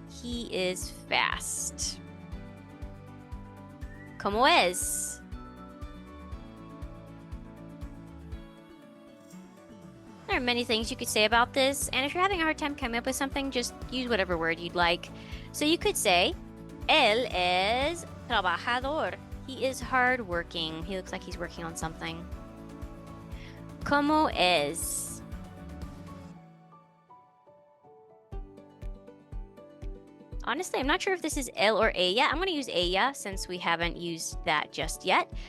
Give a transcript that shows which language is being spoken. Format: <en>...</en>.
<en>He is fast.</en> <es>¿Cómo es?</es> <en>There are many things you could say about this, and if you're having a hard time coming up with something, just use whatever word you'd like. So you could say,</en> <es>él es trabajador.</es> <en>He is hardworking. He looks like he's working on something.</en> <es>¿Cómo es?</es> <en>Honestly, I'm not sure if this is él or ella. I'm going to use ella since we haven't used that just yet.</en>